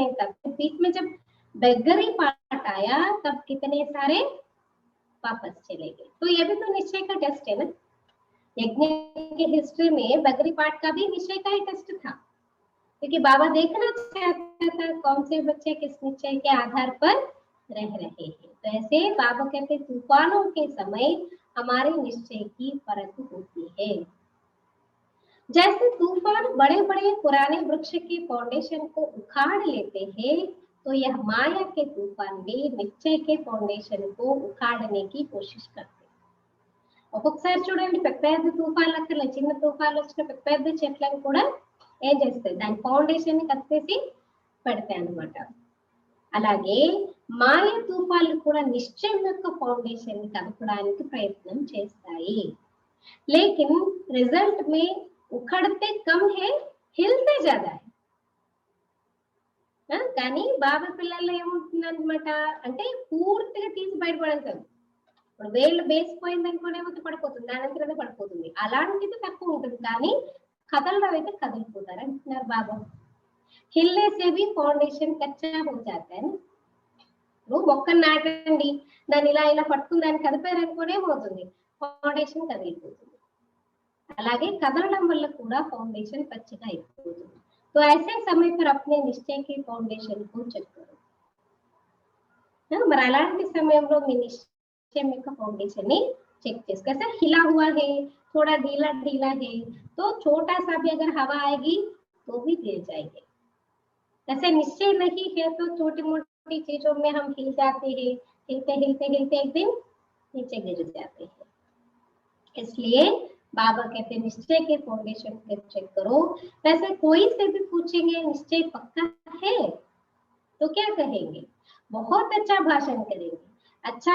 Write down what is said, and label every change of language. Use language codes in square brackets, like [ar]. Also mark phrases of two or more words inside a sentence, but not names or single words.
[hi] नहीं था बीच में जब बेगरी पार्ट आया तब कितने सारे वापस चले गए तो ये भी तो निश्चय का टेस्ट है ना यज्ञ की हिस्ट्री में बेगरी पार्ट का भी निश्चय का ही टेस्ट था क्योंकि बाबा देखना चाहता था कौन से बच्चे किस निश्चय के आधार पर रह रहे हैं तो ऐसे बाबा कहते तूफानों के समय हमारे निश्चय की परख होती है जैसे तूफान बड़े बड़े पुराने वृक्ष के फाउंडेशन को उखाड़ लेते हैं तो यह माया के तूफान भी निश्चय के फाउंडेशन को उखाड़ने की कोशिश करते [te] ఒక్కొక్కసారి చూడండి పెద్ద పెద్ద తుఫాన్లు అక్కడ చిన్న తుఫాన్లు వచ్చిన పెద్ద పెద్ద చెట్లను కూడా ఏం చేస్తాయి దాని ఫౌండేషన్ ని కట్టేసి పెడతాయి అన్నమాట అలాగే మాయ తుఫాన్లు కూడా నిశ్చయం యొక్క ఫౌండేషన్ ని కదపడానికి ప్రయత్నం చేస్తాయి [hi] लेकिन रिजल्ट में उखड़ते कम है हिलते ज्यादा है [te] కానీ బాబా పిల్లల్లో ఏముంటుందన్నమాట అంటే పూర్తిగా తీసి బయటపడతారు ఇప్పుడు వేళ్ళు బేసిపోయింది అనుకోనేమో పడిపోతుంది దానంతరనే పడిపోతుంది అలాంటిది తక్కువ ఉంటుంది కానీ కదలడం అయితే కదిలిపోతారు అంటున్నారు బాబా హిల్లే [hi] से भी फाउंडेशन कच्चा हो जाता है [te] నువ్వు మొక్కను నాటండి దాన్ని ఇలా ఇలా పట్టుకుని దాన్ని కదిపారు అనుకోనేమవుతుంది ఫౌండేషన్ కదిలిపోతుంది అలాగే కదలడం వల్ల కూడా ఫౌండేషన్ పచ్చిగా అయిపోతుంది [hi] तो ऐसे समय पर अपने निश्चय के फाउंडेशन को चेक करो [te] మరి అలాంటి సమయంలో మీ నిశ్చయం యొక్క ఫౌండేషన్ ని చెక్ చేసుకో [hi] कैसा हिला हुआ है थोड़ा ढीला ढीला है तो छोटा सा भी अगर हवा आएगी तो भी गिर जाएंगे ऐसे निश्चय नहीं है तो छोटी मोटी चीजों में हम हिल जाते हैं हिलते हिलते हिलते एक दिन नीचे गिर जाते हैं इसलिए बाबा कहते हैं निश्चय के फाउंडेशन को चेक करो वैसे कोई से भी पूछेंगे निश्चय पक्का है तो क्या कहेंगे बहुत अच्छा भाषण करेंगे अच्छा